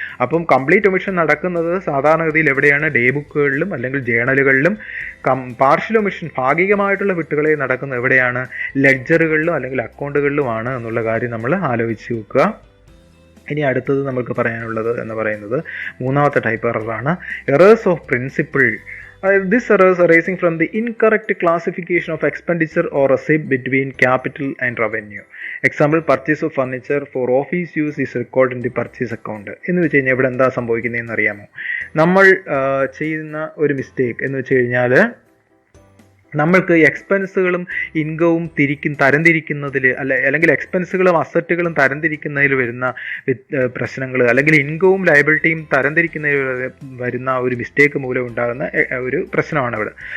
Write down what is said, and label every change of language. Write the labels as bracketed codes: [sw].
[ml] അപ്പം complete omission നടക്കുന്നത് സാധാരണഗതിയിൽ എവിടെയാണ്? ഡേ ബുക്കുകളിലും അല്ലെങ്കിൽ ജേണലുകളിലും. പാർഷ്യൽ ഒമിഷൻ ഭാഗികമായിട്ടുള്ള വിട്ടുകളെ നടക്കുന്നത് എവിടെയാണ്? ലെഡ്ജറുകളിലും അല്ലെങ്കിൽ അക്കൗണ്ടുകളിലുമാണ് എന്നുള്ള കാര്യം നമ്മൾ ആലോചിച്ച് വെക്കുക. ഇനി അടുത്തത് നമുക്ക് പറയാനുള്ളത് എന്ന് പറയുന്നത് 3ാമത്തെ type എററാണ്, errors of principle. [en] This errors arising from the incorrect classification of expenditure or receipt between capital and revenue. Example, purchase of furniture for office use is recorded in the purchase account. [ml] എന്ന് വെച്ച് കഴിഞ്ഞാൽ ഇവിടെ എന്താ സംഭവിക്കുന്നതെന്ന് അറിയാമോ? നമ്മൾ ചെയ്യുന്ന ഒരു മിസ്റ്റേക്ക് എന്ന് വെച്ച് കഴിഞ്ഞാൽ നമ്മൾക്ക് എക്സ്പെൻസുകളും ഇൻകവും തരംതിരിക്കുന്നതിൽ അല്ലെങ്കിൽ എക്സ്പെൻസുകളും അസറ്റുകളും തരംതിരിക്കുന്നതിൽ വരുന്ന പ്രശ്നങ്ങൾ, അല്ലെങ്കിൽ ഇൻകവും ലയബിലിറ്റിയും തരംതിരിക്കുന്നതിൽ വരുന്ന ഒരു മിസ്റ്റേക്ക് മൂലം ഉണ്ടാകുന്ന ഒരു പ്രശ്നമാണ് ഇവിടെ.